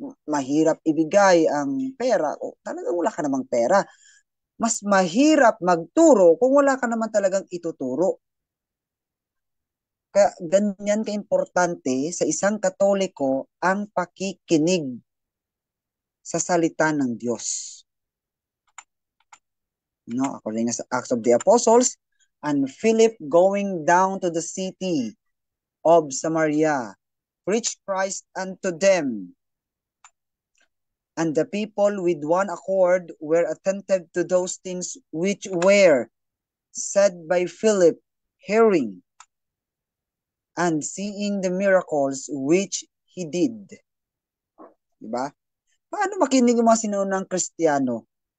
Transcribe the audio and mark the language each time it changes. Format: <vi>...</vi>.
<tl>Mahirap ibigay ang pera o talagang wala ka namang pera. Mas mahirap magturo kung wala ka naman talagang ituturo. Kaya ganyan ka-importante sa isang Katoliko ang pakikinig sa salita ng Diyos.</tl> <en>No, according sa Acts of the Apostles, and Philip going down to the city of Samaria, preached Christ unto them. And the people with one accord were attentive to those things which were said by Philip, hearing and seeing the miracles which he did.</en> <tl>Diba? Paano makinig yung mga sinunang Kristiyano?</tl>